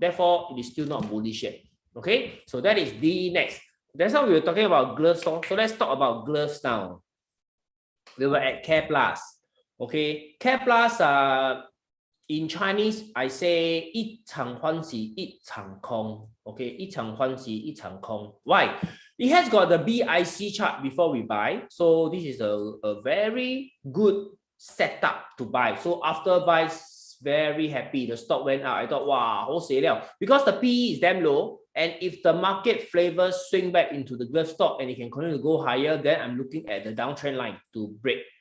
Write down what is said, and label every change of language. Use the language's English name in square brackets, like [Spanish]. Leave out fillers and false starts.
[English] Therefore, it is still not bullish yet. Okay, so that is the next. That's how we were talking about gloves. So let's talk about gloves now. We were at Care Plus. Okay, Care Plus, in Chinese, I say 一场欢喜一场空. [Chinese] Okay, 一场欢喜一场空. [English] Why? It has got the BIC chart before we buy. So this is a very good setup to buy. So after buy, very happy. The stock went out. I thought, wow, 好死了. Because the PE is damn low. And if the market flavors swing back into the glove stock and it can continue to go higher, then I'm looking at the downtrend line to break.